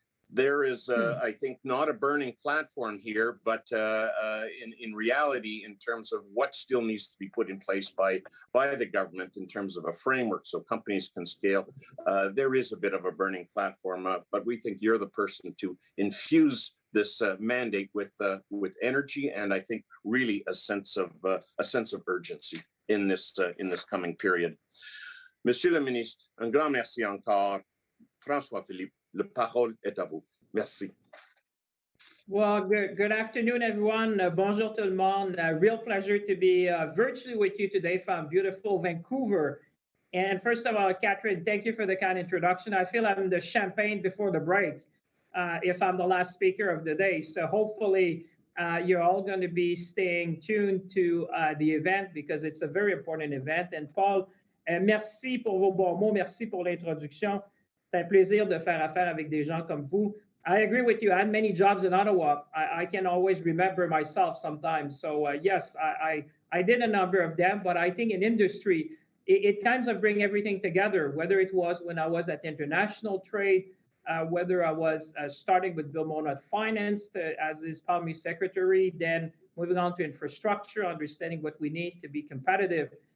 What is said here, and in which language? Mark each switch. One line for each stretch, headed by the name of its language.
English: There is, I think, not a burning platform here, but in reality, in terms of what still needs to be put in place by the government in terms of a framework so companies can scale, there is a bit of a burning platform, but we think you're the person to infuse this mandate with energy, and I think really a sense of urgency in this coming period.
French: Monsieur le Ministre, un grand merci encore. François-Philippe, la parole est à vous. Merci.
English: Well, good afternoon, everyone.
French: Bonjour tout le monde.
English: Real pleasure to be virtually with you today from beautiful Vancouver. And first of all, Catherine, thank you for the kind introduction. I feel I'm the champagne before the break, if I'm the last speaker of the day. So hopefully you're all going to be staying tuned to the event because it's a very important event.
French: And Paul, merci pour vos bons mots. Merci pour l'introduction. C'est un plaisir de faire affaire avec des gens comme vous.
English: I agree with you. I had many jobs in Ottawa. I can always remember myself sometimes. So yes, I did a number of them, but I think in industry, it kinds of bring everything together, whether it was when I was at international trade, whether I was starting with Bill Monod Finance as his Palmy secretary, then moving on to infrastructure, understanding what we need to be competitive.